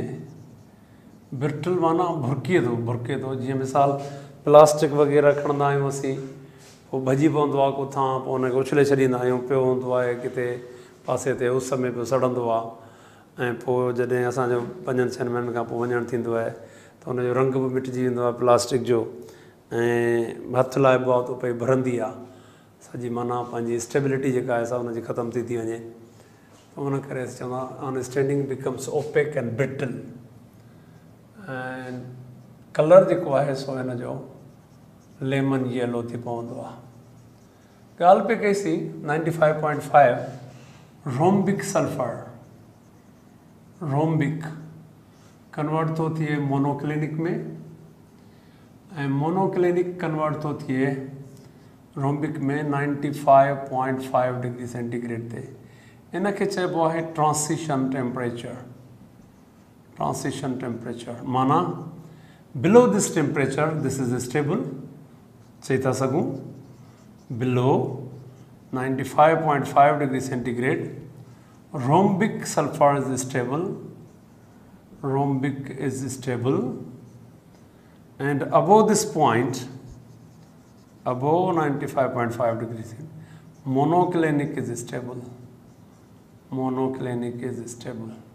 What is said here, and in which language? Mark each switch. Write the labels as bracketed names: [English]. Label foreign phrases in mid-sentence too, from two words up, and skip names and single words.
[Sindhi] ब्रिटल माना भुरके थो, जीअं मिसाल प्लास्टिक वग़ैरह खणंदा आहियूं असीं, पोइ भॼी पवंदो आहे किथां, पोइ हुनखे उछले छॾींदा आहियूं, पियो हूंदो आहे किथे पासे ते उस में पियो सड़ंदो आहे, ऐं पोइ जॾहिं असांजो 5-6 महीननि खां पोइ वञणु थींदो आहे त हुनजो रंग बि मिटिजी वेंदो आहे प्लास्टिक जो, ऐं हथु लाइबो आहे त पई भरंदी आहे सॼी, माना पंहिंजी स्टेबिलिटी जेका आहे सा हुनजी ख़तमु थी वञे। त हुन करे असीं चवंदा [English] on standing becomes opaque and brittle. [Sindhi] ऐं कलर जेको आहे सो हिन जो [English] lemon yellow [Sindhi] थी पवंदो आहे। ॻाल्हि पे कईसीं 95.5 [English] rhombic sulphur. [Sindhi] रोम्बिक कन्वर्ट थो थिए मोनोक्लिनिक में, ऐं मोनोक्लिनिक कन्वर्ट थो थिए रोम्बिक में 95.5 [English] degree centigrade [Sindhi] ते। इन खे चइबो आहे [English] transition temperature. transition temperature [Sindhi] माना [English] below this temperature this is stable, [Sindhi] चई था सघूं बिलो [English] 95.5 degree centigrade rhombic sulfur is stable, rhombic is stable, and above this point, above 95.5 degrees, monoclinic is stable, monoclinic is stable.